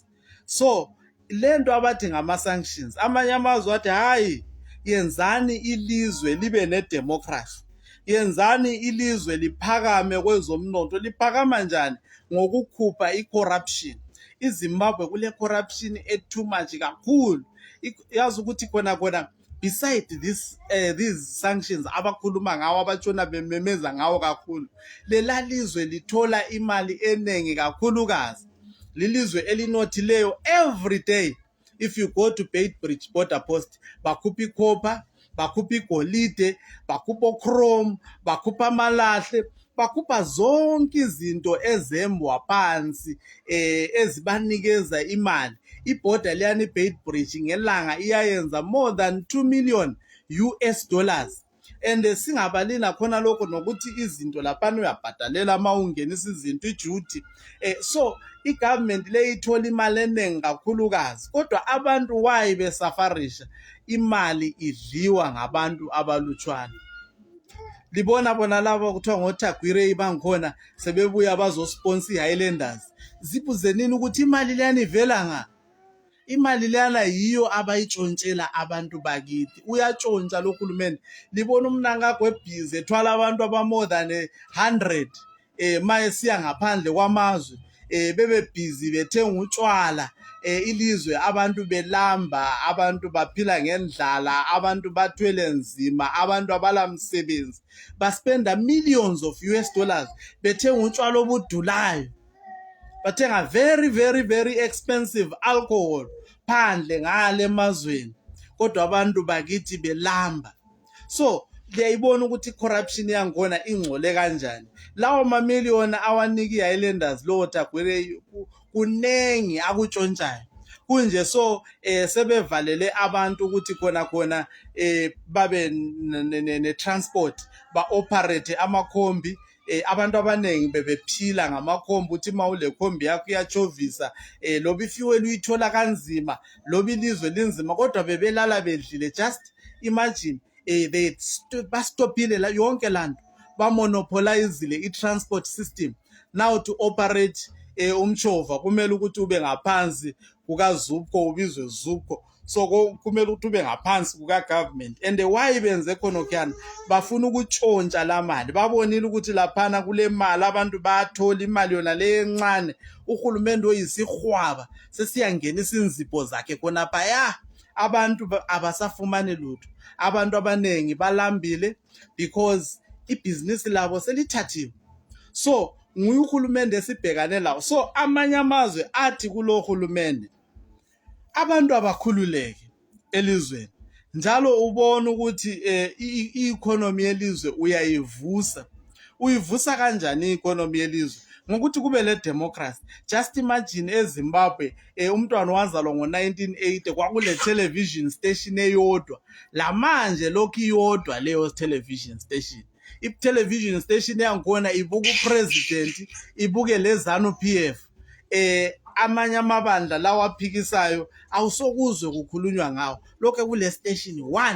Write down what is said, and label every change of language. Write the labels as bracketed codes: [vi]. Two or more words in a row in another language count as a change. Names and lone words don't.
[nd] So lento abathi ngama-sanctions, amanye amazwe athi hayi, yenzani ilizwe libe ne-democracy, yenzani ilizwe liphakame kwezomnotho. Liphakama njani? Ngokukhupha i-corruption. iZimbabwe kule [en] corruption too much [nd] kakhulu. Yazi ukuthi khona [en] beside these sanctions [nd] abakhuluma ngawo, abatshona bememeza ngawo kakhulu, lela lizwe lithola imali enengi kakhulukazi. Lilizwe elinothileyo. [en] Every day if you go to Beitbridge border post, [nd] bakhupha icopper, bakhupha igolide, bakhupha chrome, bakhupha amalahle, bakhupha zonke izinto ezembwa phansi ezibanikeza imali. Ibhoda liyani Beitbridge ngelanga iyayenza [en] more than 2 million US dollars. [nd] And singabalina khona lokho nokuthi izinto laphana uyabhadalela uma ungenisa izinto iduty. So igovernment le ithola imali enengi kakhulukazi, kodwa abantu why besafarisha? Imali idliwa ngabantu abalutshwana. Libona bona labo kuthiwa ngoTagwire bangikhona sebebuya bazosponsor i-Highlanders. Zibuze nini ukuthi imali leyana ivela nga? Imali leyana yiyo abayitshontshela abantu bakithi. Uyatshontsha lo hulumende. Libona uMnangagwa ebhizi ethwala abantu [en] more than [nd] 100 maye siya ngaphandle kwamazwe, bebebhizi bethenga utshwala, ilizwe abantu belamba, abantu baphila ngendlala, abantu bathwele nzima, abantu abalamsebenzi, baspenda [en] millions of US dollars [nd] bethenga utshwala obudulayo, bathenga [en] very very very expensive alcohol [nd] phandle ngale emazweni, kodwa abantu bakithi belamba. So liyayibona ukuthi corruption yankhona ingcole kanjani. Lawo mamiliyoni awanika i-Highlanders lo Tagwire kunengi akutshontshayo kunje. So sebevalele abantu ukuthi khona babe ne-transport, ba-operate amakhombi. Abantu abanengi bebephila ngamakhombi ukuthi ma ule khombi yakho iyachovisa, loba ifuel uyithola kanzima, loba ilizwe linzima, kodwa bebelala bedlile. [en] Just imagine [nd] bastopile yonke lanto, bamonopolizile i-transport system. Now to operate umchova kumele ukuthi ube ngaphansi kukaZupco, ubizwe Zupco. so kumele ukuthi ube ngaphansi kuka-government. And why benze khonokuyana? Bafuna ukutshontsha la mali, babonile ukuthi laphana kule mali abantu bayathola imali yona le encane. Uhulumende oyisihwaba sesiyangenisa inzipho zakhe khonaphaya, abantu abasafumani lutho. Abantu abaningi balambile because ibhizinisi labo selithathiwe. So nguye uhulumende esibhekane lawo. So amanye amazwe athi kulo hulumende abantu abakhululeke elizweni, njalo ubona ukuthi i-economy yelizwe uyivusa kanjani i-economy yelizwe? Ngokuthi kube le democracy. [en] Just imagine [nd] eZimbabwe umntwana wazalwa ngo-1980 kwakule [en] television station [nd] eyodwa, la manje lokhu iyodwa leyo [en] television station. [nd] I- [en] television station [nd] yangikhona ibuka upresident, ibuke le ZANU-PF. Amanye amabandla lawa aphikisayo awusokuzwe kukhulunywa ngawo, lokho kule station 1.